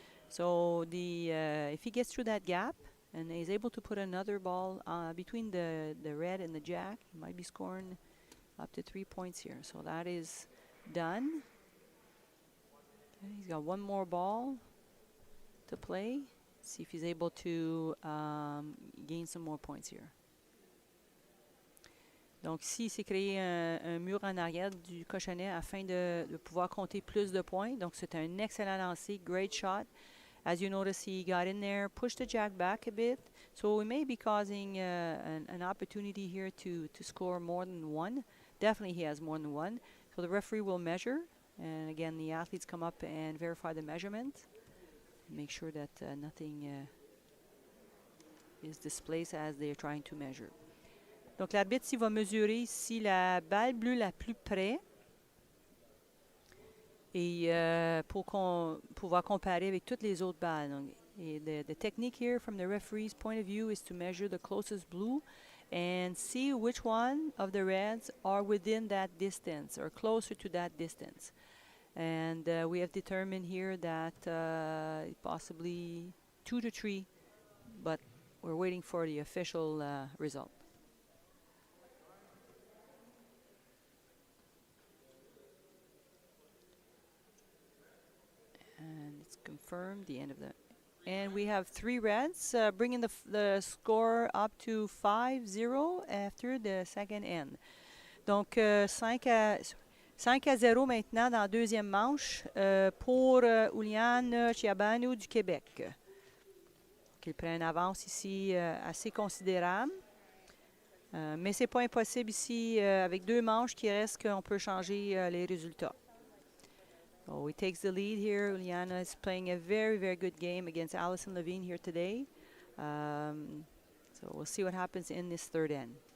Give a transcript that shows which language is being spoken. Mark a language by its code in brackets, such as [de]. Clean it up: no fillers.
[en] So if he gets through that gap, and is able to put another ball between the red and the jack, he might be scoring up to 3 points here. So that is done. Okay, he's got one more ball to play, See if he's able to gain some more points here. [fr] Donc ici, il s'est créé un mur en arrière du cochonnet afin de pouvoir compter plus de points. Donc c'est un excellent lancer, [en] great shot. As you notice, he got in there, pushed the jack back a bit. So we may be causing an opportunity here to score more than one. Definitely he has more than one. So the referee will measure. And again, the athletes come up and verify the measurement. Make sure that nothing is displaced as they're trying to measure. [fr] Donc l'arbitre ici va mesurer ici la balle bleue la plus près. Et pour pouvoir comparer avec toutes les autres balles. [en] Donc, the technique here from the referee's point of view is to measure the closest blue and see which one of the reds are within that distance or closer to that distance. And we have determined here that possibly 2 to 3, but we're waiting for the official result. And it's confirmed the end of the... And we have 3 reds, bringing the score up to 5-0 after the second end. [fr] Donc 5-0 maintenant dans la deuxième manche pour Iulian Ciobanu du Québec, qui prend une avance ici assez considérable. Mais ce n'est pas impossible ici, avec 2 manches qui restent, qu'on peut changer les résultats. [en] So he takes the lead here. Iulian is playing a very, very good game against Alison Levine here today. So we'll see what happens in this third end.